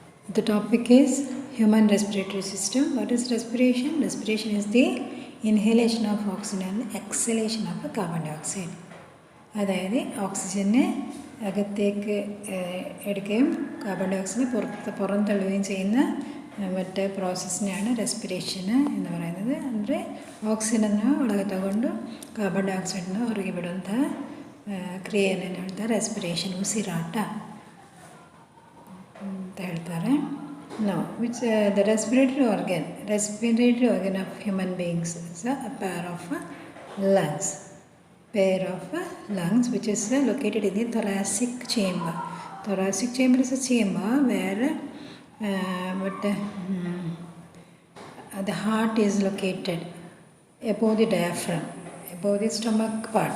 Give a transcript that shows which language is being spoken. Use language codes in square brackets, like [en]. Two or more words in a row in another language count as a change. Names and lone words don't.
[en] The topic is human respiratory system. What is respiration? Respiration is the inhalation of oxygen and exhalation of carbon dioxide. [ml] അതായത് ഓക്സിജനെ അകത്തേക്ക് എടുക്കുകയും കാർബൺ ഡയോക്സൈഡിനെ പുറന്തള്ളുകയും ചെയ്യുന്ന മറ്റേ പ്രോസസ്സിനെയാണ് റെസ്പിറേഷന് എന്ന് പറയുന്നത്. [kn] ಅಂದರೆ ಆಕ್ಸಿಜನನ್ನು ಒಳಗೆ ತಗೊಂಡು ಕಾರ್ಬನ್ ಡೈಆಕ್ಸೈಡನ್ನು ಹೊರಗೆ ಬಿಡುವಂಥ ಕ್ರಿಯೆಯನ್ನು ಹೇಳ್ತಾರೆ ರೆಸ್ಪಿರೇಷನ್, ಉಸಿರಾಟ ಅಂತ ಹೇಳ್ತಾರೆ. [en] Now, which the respiratory organ of human beings is a pair of lungs which is located in the thoracic chamber. Thoracic chamber is a chamber where the heart is located above the diaphragm, above the stomach part.